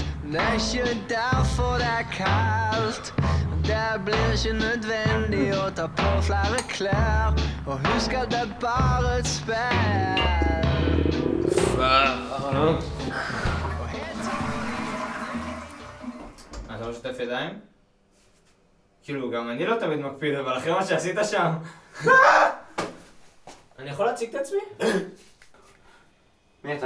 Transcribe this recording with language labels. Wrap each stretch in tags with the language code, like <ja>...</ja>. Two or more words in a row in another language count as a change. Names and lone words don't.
<no>Det er ikke derfor det er kaldt. Det blir ikke nødvendig å ta på flere klær. Og husk at det er bare et spill.</no> <he>אתה לא שוטף ידיים? כאילו, גם אני לא תמיד מקפיד, אבל אחרי מה שעשית שם... אני יכול להציג את עצמי? מי אתה?</he>